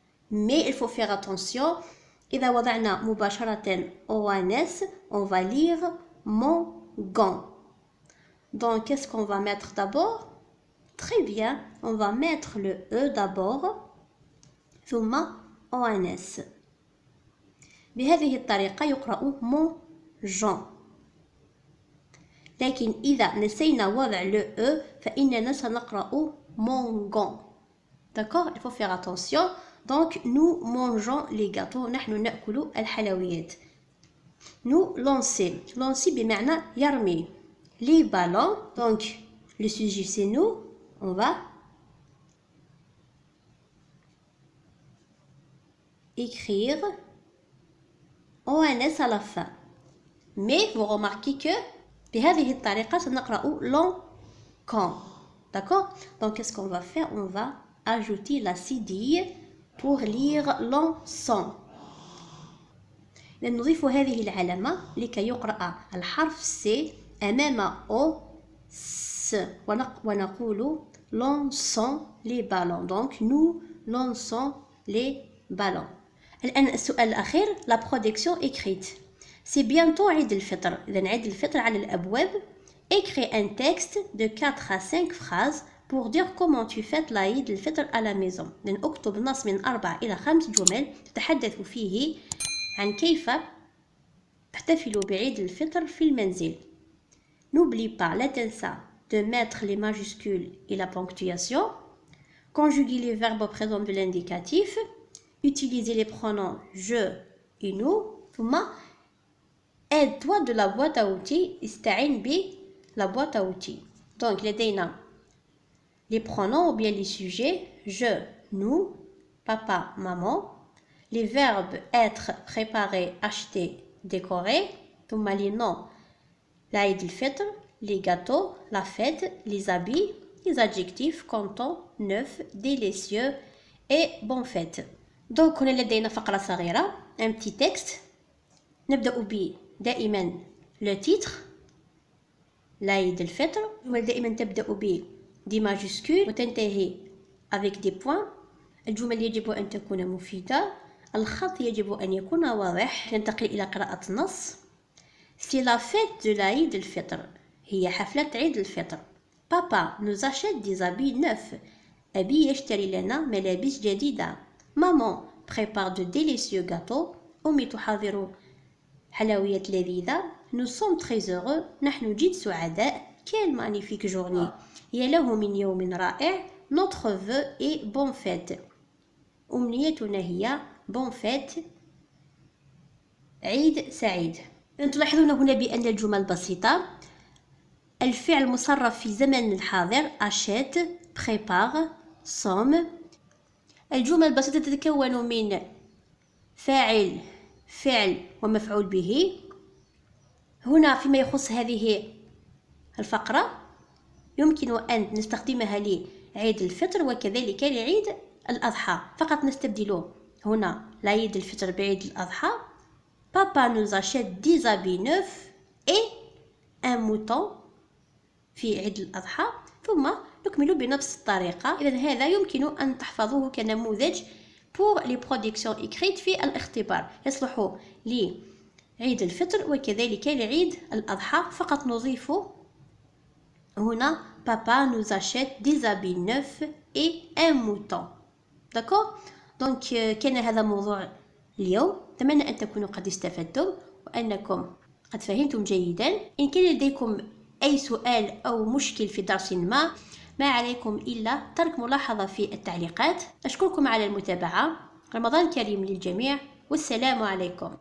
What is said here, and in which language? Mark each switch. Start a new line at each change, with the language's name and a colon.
French: Mais il faut faire attention.
Arabic: إذا وضعنا مباشرة
French: ONS, on va lire mon gant. Donc, qu'est-ce qu'on va mettre d'abord? Très bien, on va mettre le E d'abord.
Arabic: ثم ONS. بهذه الطريقة يقرأ
French: mon Jean.
Arabic: لكن إذا نسينا وضع le E فإننا سنقرأ
French: mon gant. D'accord? Il faut faire attention. Donc, nous mangeons les gâteaux.
Arabic: نحن نأكل الحلويات.
French: Nous lancer. Lancer بمعنى يرمي. Les ballons. Donc, le sujet c'est nous. On va écrire ONS à la fin. Mais vous remarquez que
Arabic: بهذه الطريقة سنقرأ
French: long quand. D'accord? Donc, qu'est-ce qu'on va faire? On va ajouter la cédille pour lire l'ensemble.
Arabic: نضيف هذه العلامة لكي يقرأ الحرف C أمام O S ونقول
French: lançons les ballons. Donc, nous lançons les ballons.
Arabic: الآن السؤال الأخير
French: la production écrite. C'est bientôt
Arabic: عيد الفطر. إذا عيد الفطر على الأبواب.
French: Écris un texte de 4 à 5 phrases pour dire comment tu fêtes l'Aïd
Arabic: الفطر
French: à la maison.
Arabic: لأن أكتب نص من 4 إلى 5 جمل تتحدث فيه عن كيف تحتفل بعيد الفطر في المنزل.
French: N'oublie pas,
Arabic: لا تنسى
French: de mettre les majuscules et la ponctuation. Conjuguer les verbes au présent de l'indicatif. Utiliser les pronoms je et nous.
Arabic: ثم
French: aide-toi de la boîte à outils.
Arabic: استعن
French: la boîte à outils. Donc,
Arabic: لدينا
French: les pronoms ou bien les sujets je, nous, papa, maman. Les verbes être, préparer, acheter, décorer. ثم les noms l'Aïd el-Fitr, les gâteaux, la fête, les habits, les adjectifs content, neuf, délicieux et bonne fête.
Arabic: Donc, هنا لدينا فقرة صغيرة
French: un petit texte.
Arabic: نبدأ ب دائما
French: le titre l'Aïd el-Fitr.
Arabic: دائما تبدأ ب دي majuscules وتنتهي
French: avec des points.
Arabic: الجمل يجب أن تكون مفيدة. الخط يجب أن يكون واضح. ننتقل إلى قراءة النص.
French: C'est la fête de l'Aïd el-Fitr.
Arabic: هي حفلة عيد الفطر.
French: Papa nous achète des habits neufs.
Arabic: أبي يشتري لنا ملابس جديدة.
French: Maman prépare de délicieux gâteaux.
Arabic: أمي تحضر حلويات لذيذة.
French: Nous sommes très heureux.
Arabic: نحن جد سعداء.
French: Quelle magnifique journée.
Arabic: يا له من يوم رائع.
French: Notre vœu est bonne fête.
Arabic: أمنيتنا هي
French: bonne fête.
Arabic: عيد سعيد. تلاحظون هنا بأن الجمل بسيطة. الفعل مصرف في زمن الحاضر achète, prépare, somme. الجمل البسيطة تتكون من فاعل فعل ومفعول به. هنا فيما يخص هذه الفقرة يمكن أن نستخدمها لعيد الفطر وكذلك لعيد الأضحى. فقط نستبدل هنا l'Aïd el-Fitr بعيد الأضحى.
French: Papa nous achète 10 habits neufs et un mouton
Arabic: في عيد الأضحى. ثم نكمل بنفس الطريقة. إذن هذا يمكن أن تحفظوه كنموذج
French: pour les productions écrites
Arabic: في الاختبار. يصلح لعيد الفطر وكذلك لعيد الأضحى. فقط نضيف هنا
French: Papa nous achète des habits neufs et un mouton. D'accord? Donc
Arabic: كان هذا موضوع اليوم. أتمنى أن تكونوا قد استفدتم وأنكم قد فهمتم جيدا. إن كان لديكم أي سؤال أو مشكل في درس ما عليكم إلا ترك ملاحظة في التعليقات. أشكركم على المتابعة. رمضان كريم للجميع والسلام عليكم.